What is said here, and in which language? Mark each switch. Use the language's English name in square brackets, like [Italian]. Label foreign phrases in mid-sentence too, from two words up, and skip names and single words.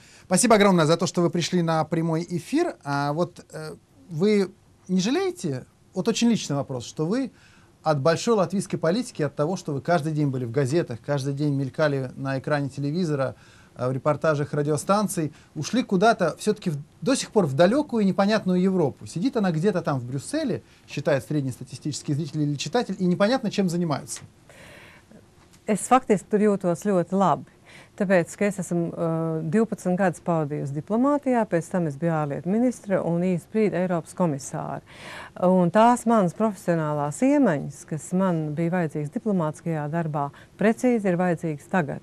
[Russian] Спасибо огромное за то, что вы пришли на прямой эфир. Вы не жалеете, вот очень личный вопрос, что вы от большой латвийской политики, от того, что вы каждый день были в газетах, каждый день мелькали на экране телевизора, в репортажах радиостанций, ушли куда-то все-таки до сих пор в далекую и непонятную Европу. Сидит она где-то там в Брюсселе, считает среднестатистический зритель или читатель, и непонятно, чем занимается. [Latvian] Es faktiski tur jūtos ļoti labi. Tāpēc, ka es esmu 12 gadus pavadījusi diplomātijā, pēc tam es biju ārlietu ministre un īsti brīdi Eiropas komisāri. Un tās manas profesionālās iemaņas, kas man bija vajadzīgas diplomātiskajā darbā, precīzi ir vajadzīgas tagad.